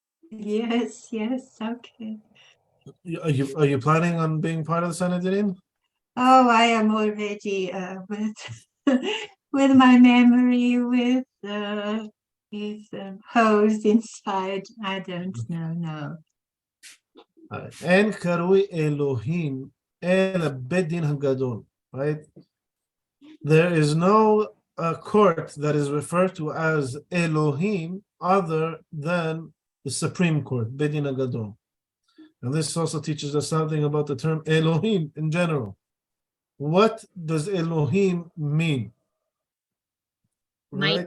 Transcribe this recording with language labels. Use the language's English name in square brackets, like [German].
[English] Yes, okay. Are you planning on being part of the Sanhedrin? Oh, I am already with with my memory with holes inside. I don't know. No. [Hebrew] אין קרוי אלוהים אלא בית דין הגדול, right? [English] There is no court that is referred to as Elohim other than the Supreme Court, Beit Din HaGadol. And this also teaches us something about the term Elohim in general. What does Elohim mean? Right?